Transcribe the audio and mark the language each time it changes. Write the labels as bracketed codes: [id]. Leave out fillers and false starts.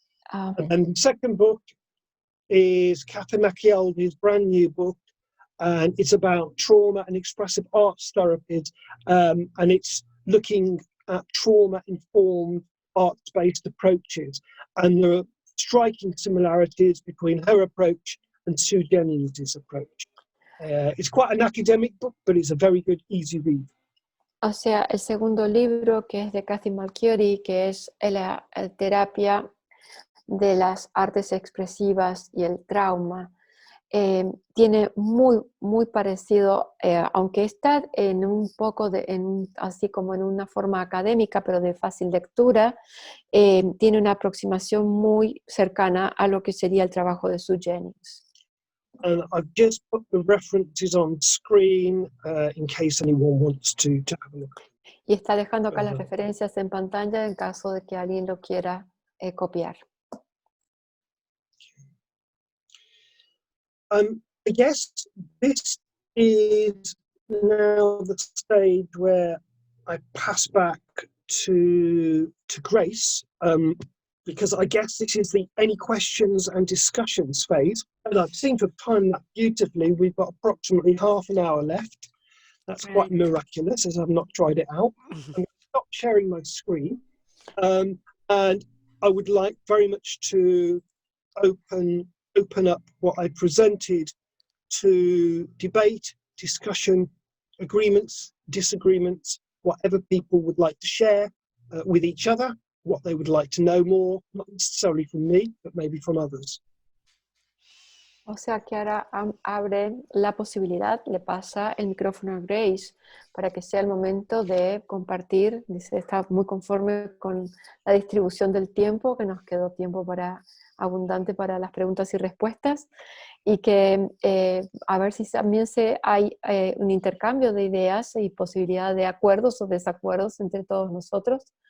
[en] And then the second book is Catherine McKeown's brand new book, and it's about trauma and expressive arts therapies, and it's looking at trauma-informed arts-based approaches, and there are striking similarities between her approach and Sue Jennings' approach. It's quite an academic book, but it's a very good, easy read. [es] O sea, el segundo libro, que es de Cathy McKeown, que es la terapia de las artes expresivas y el trauma, tiene muy parecido, aunque está en un poco así como en una forma académica, pero de fácil lectura, tiene una aproximación muy cercana a lo que sería el trabajo de Sue Jennings. [en] And I've just put the references on screen in case anyone wants to have a look. [es] Y está dejando acá las referencias en pantalla en caso de que alguien lo quiera copiar. [en] I guess this is now the stage where I pass back to Grace, because I guess this is the any questions and discussions phase. And I seem to have timed that beautifully. We've got approximately half an hour left. That's quite miraculous, as I've not tried it out. I'm going to stop sharing my screen. And I would like very much to open up what I presented to debate, discussion, agreements, disagreements, whatever people would like to share with each other, what they would like to know more, not necessarily from me, but maybe from others. [es] O sea que ahora abre la posibilidad, le pasa el micrófono a Grace para que sea el momento de compartir. Dice, está muy conforme con la distribución del tiempo, que nos quedó tiempo abundante para las preguntas y respuestas, y que a ver si también hay un intercambio de ideas y posibilidad de acuerdos o desacuerdos entre todos nosotros.